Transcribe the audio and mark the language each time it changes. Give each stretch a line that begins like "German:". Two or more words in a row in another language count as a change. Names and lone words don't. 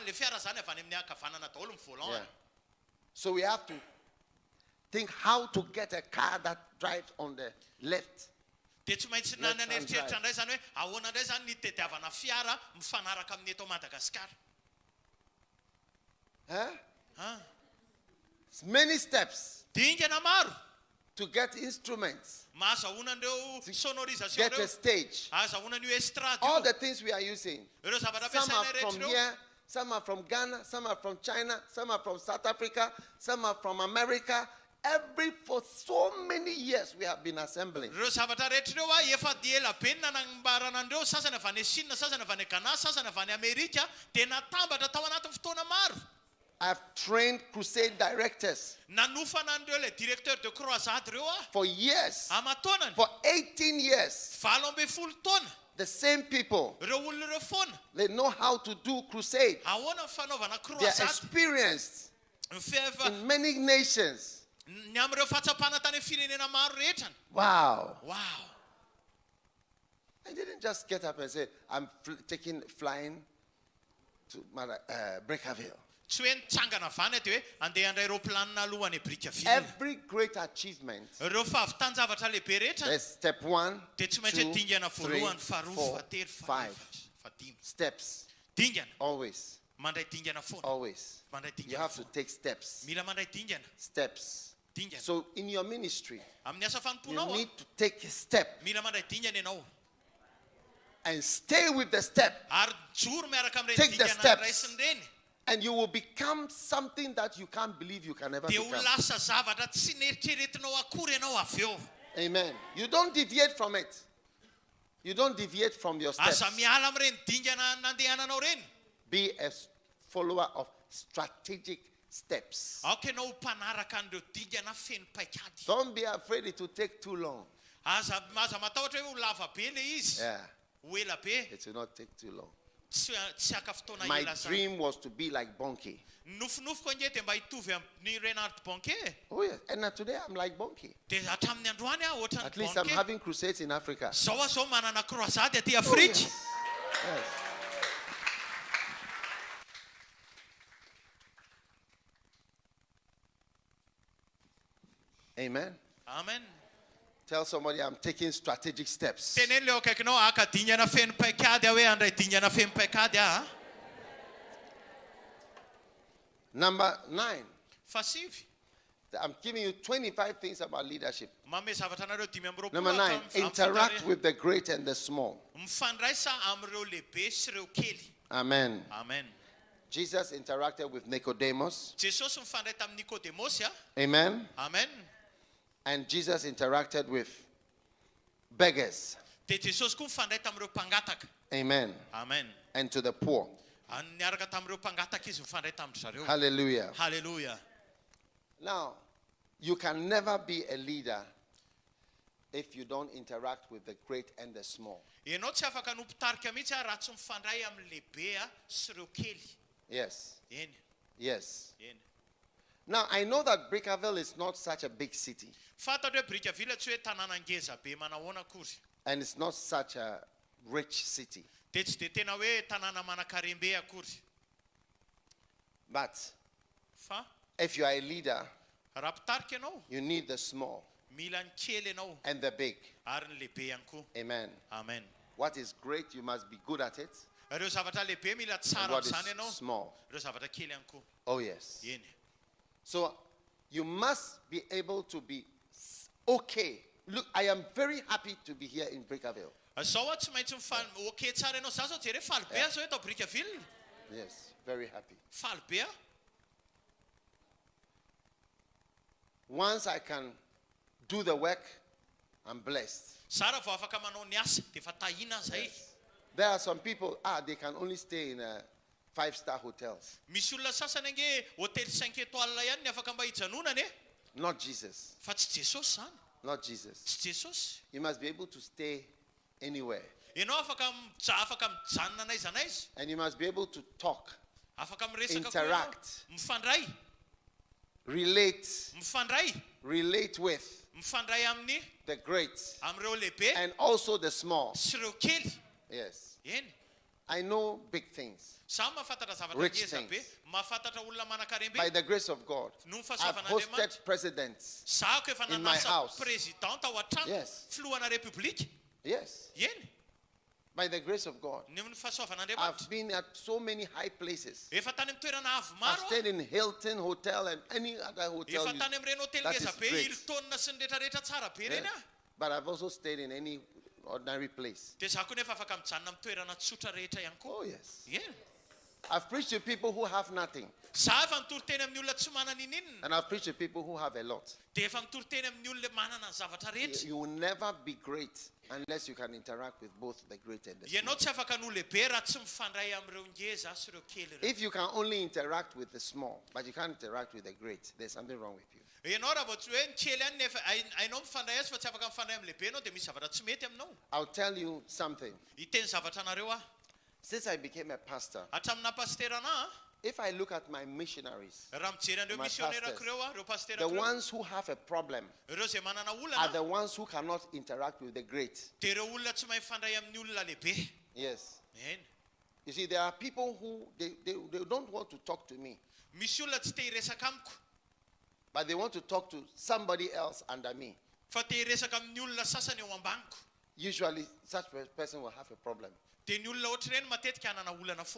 Malagasy: Le fiara zany avy any amin'ny akavanana daholo ny volant.
English: Yeah. So we have to think how to get a car that drives on the left.
Malagasy: Dia tsy maintsy naneritreritra indray zany hoe ahoana indray zany ny tediavana fiara mifanaraka amin'ny eto Madagaskar.
English: It's many steps
Malagasy: Dingana maro.
English: to get instruments,
Malagasy: Mahazahoana an'ireo sonorisation
English: get a
Malagasy: ireo.
English: stage.
Malagasy: Ahazahoana an'io estrade
English: All
Malagasy: io.
English: the things we are using.
Malagasy: Ireo zavatra
English: Some are
Malagasy: ampiasainay
English: from
Malagasy: rehetra ireo.
English: here, some are from Ghana, some are from China, some are from South Africa, some are from America. For so many years we have been assembling.
Malagasy: Ireo zavatra rehetra ireo efa dia ela be ny nanambarana an'ireo, sasany avy any Chine, sasany avy any Ghana, sasany avy any Amerika, dia natambatra tao anatin'ny fotoana maro.
English: I've trained crusade directors
Malagasy: Nanofana an'ireo
French: le directeur de croisade
Malagasy: ireo
English: for years,
Malagasy: amatonany.
English: for 18 years.
Malagasy: 12 taona.
English: The same people,
Malagasy: Ireo olona ireo foana.
English: they know how to do crusade.
Malagasy: Ahoana ny fanaovana
English: They are
Malagasy: croisade.
English: experienced
Malagasy: Mifefa
English: in many nations.
Malagasy: ny amin'ireo fahatsapana tany amin'ny firenena maro rehetra.
English: Wow. Wow. I didn't just get up and say, I'm flying to Brickaville.
Malagasy: Tsy hoe nitsangana vany dia hoe andeha handray roplanina alohan'ny Brickaville.
English: Every great achievement,
Malagasy: Ireo fahavitan-javatra lehibe rehetra
English: there's step 1,
Malagasy: dia tsy maintsy
English: 2,
Malagasy: hoe dingana
English: 3,
Malagasy: voalohany, faharoa,
English: 4,
Malagasy: fahatelo,
English: 5
Malagasy: fadimy.
English: steps.
Malagasy: Dingana.
English: Always,
Malagasy: Mandray dingana foana.
English: always.
Malagasy: Mandray
English: You
Malagasy: dingana
English: have to
Malagasy: foana.
English: take steps.
Malagasy: Mila mandray dingana.
English: Steps.
Malagasy: Dingana.
English: So in your ministry,
Malagasy: Amin'ny asa
English: you
Malagasy: fanomponao
English: need to take a step
Malagasy: mila mandray dingana ianao.
English: and stay with the step.
Malagasy: Ary joro miaraka amin'ireny
English: Take the
Malagasy: dingana
English: steps.
Malagasy: raisin'ireny.
English: And you will become something that you can't believe you can never
Malagasy: Dia ho
English: become.
Malagasy: lasa zavatra tsy neritreretinao akory ianao avy eo.
English: Amen. You don't deviate from it. You don't deviate from your steps.
Malagasy: Aza miala amin'ireny dingana nandehananao ireny.
English: Be a follower of strategic steps.
Malagasy: Aoka ianao mpanaraka an'ireo dingana feno paikady.
English: Don't be afraid it will take too long.
Malagasy: Aza matahotra hoe ho lava be le izy.
English: Yeah.
Malagasy: Ho ela be.
English: It will not take too long.
Malagasy: Tsy haka fotoana
English: My
Malagasy: ela sa.
English: dream was to be like Bonke.
Malagasy: Nofinofiko ange dia mba hitovy amin'ny Renard Bonke.
English: Oh yes. And today I'm like Bonke.
Malagasy: Dia hatramin'ny androany aho ohatran'ny
English: At least I'm
Malagasy: Bonke.
English: having crusades in Africa.
Malagasy: Zao manana croisade aty Afrika.
English: Yes. Amen. Amen. Tell somebody I'm taking strategic steps.
Malagasy: Teneny leo akaikinao aka dingana feno paikady aho hoe andray dingana feno paikady aho.
English: Number 9.
Malagasy: Fasivy.
English: I'm giving you 25 things about leadership.
Malagasy: Mame zavatra anareo 5
English: Number 9. Interact with the great and the small.
Malagasy: Mifandraisa amin'ireo lehibe sy ireo kely.
English: Amen. Amen. Jesus interacted with Nicodemus.
Malagasy: Jesosy mifandray tamin'ny Nikodemosy a.
English: Amen. Amen. And Jesus interacted with beggars.
Malagasy: Dia Jesosy koa mifandray tamin'ireo mpangataka.
English: Amen. Amen. And to the poor.
Malagasy: Niaraka tamin'ireo mpangataka izy mifandray tamin'izareo.
English: Hallelujah. Hallelujah. Now, you can never be a leader if you don't interact with the great and the small.
Malagasy: Ianao tsy afaka no mpitarika mihitsy raha tsy mifandray amin'ny lehibe sy ireo kely.
English: Yes.
Malagasy: Eny.
English: Yes.
Malagasy: Eny.
English: Now, I know that Brickaville is not such a big city.
Malagasy: Fantatra hoe Brickaville tsy hoe tanàna ngeza be manahoana akory.
English: And it's not such a rich city.
Malagasy: Dia tsy dia tena hoe tanàna manan-karembe akory.
English: But
Malagasy: Fa
English: if you are a leader,
Malagasy: raha mpitarika ianao,
English: you need the small
Malagasy: mila ny kely ianao
English: and the big.
Malagasy: ary ny lehibe ihany koa.
English: Amen. Amen. What is great, you must be good at it.
Malagasy: Ireo zavatra lehibe mila
English: And
Malagasy: tsara
English: what
Malagasy: amin'izany
English: is
Malagasy: ianao.
English: small.
Malagasy: Ireo zavatra kely ihany koa.
English: Oh, yes.
Malagasy: Eny.
English: So you must be able to be okay. Look, I am very happy to be here in Brickaville.
Malagasy: Zao tsy maintsy okay tsara ianao. Zaho zao jery faly be aho zao eto Brickaville.
English: Yes, very happy.
Malagasy: Faly be aho.
English: Once I can do the work, I'm blessed.
Malagasy: Sara vao afaka manao ny asa dia efa tahina zay.
English: Yes. There are some people, they can only stay in 5-star hotels.
Malagasy: Misy olona sasany ange hotely 5 étoiles ihany ny afaka mba hijanonany e.
English: Not Jesus.
Malagasy: Fa tsy Jesosy zany.
English: Not Jesus.
Malagasy: Tsy Jesosy.
English: You must be able to stay anywhere.
Malagasy: Ianao afaka mijanona n'aiza n'aiza.
English: And you must be able to talk,
Malagasy: Afaka miresaka koa ianao.
English: interact,
Malagasy: Mifandray.
English: relate,
Malagasy: Mifandray.
English: relate with
Malagasy: Mifandray amin'ny
English: the great
Malagasy: amin'ireo lehibe
English: and also the small.
Malagasy: sy ireo kely.
English: Yes.
Malagasy: Eny.
English: I know big things.
Malagasy: Samy mahafantatra zavatra
English: Rich
Malagasy: ngeza be.
English: things.
Malagasy: Mahafantatra olona manan-karembe.
English: By the grace of God,
Malagasy: No
English: I've
Malagasy: fahasoavan'Andriamanitra.
English: hosted presidents.
Malagasy: Zaho ko efa
English: In my
Malagasy: nanasa
English: house.
Malagasy: presidente ao an-trano.
English: Yes.
Malagasy: Filohana republika.
English: Yes.
Malagasy: Eny.
English: By the grace of God,
Malagasy: Ny fahasoavan'Andriamanitra.
English: I've been at so many high places.
Malagasy: Efa tany amin'ny toerana avo
English: I've
Malagasy: maro.
English: stayed in Hilton Hotel and any other hotel.
Malagasy: Efa tany amin'ireny hotely
English: that
Malagasy: ngeza
English: is
Malagasy: be,
English: great.
Malagasy: Hilton sy ny rehetrarehetra tsara be reny
English: Yes.
Malagasy: ah.
English: But I've also stayed in any ordinary place.
Malagasy: Dia zaho koa nefa afaka mijanona amin'ny toerana tsotra rehetra ihany koa.
English: Oh, yes.
Malagasy: Eny.
English: I've preached to people who have nothing.
Malagasy: Zaho efa mitory teny amin'ny olona tsy manana ininona.
English: And I've preached to people who have a lot.
Malagasy: Dia efa mitory teny amin'ny olona manana ny zavatra rehetra.
English: You will never be great unless you can interact with both the great and the small.
Malagasy: Ianao tsy afaka no lehibe raha tsy mifandray amin'ireo ngeza sy ireo kely ireo.
English: If you can only interact with the small, but you can't interact with the great, there's something wrong with you.
Malagasy: Ianao raha vao tsy hoe ny kely ihany nefa ainao mifandray azy fa tsy afaka mifandray amin'ny lehibe ianao dia misy zavatra tsy mety aminao.
English: I'll tell you something.
Malagasy: Hiteny zavatra anareo ah.
English: Since I became a pastor,
Malagasy: Hatramina pasterana ah.
English: if I look at my missionaries,
Malagasy: Raha mijery an'ireo
English: My
Malagasy: misionnaire
English: pastors.
Malagasy: ireo ah, ireo pastera
English: the
Malagasy: ireo.
English: ones who have a problem
Malagasy: Ireo zay manana
English: are
Malagasy: olana
English: the ones who cannot interact with the great.
Malagasy: dia ireo olona tsy mahay mifandray amin'ny olona lehibe.
English: Yes.
Malagasy: Eny.
English: You see, there are people who they don't want to talk to me,
Malagasy: Misy olona tsy te hiresaka amiko
English: but they want to talk to somebody else under me.
Malagasy: fa te hiresaka amin'ny olona sasany eo ambaniko.
English: Usually, such a person will have a problem.
Malagasy: Dia ny olona ohatry ireny matetika hanana olana foana.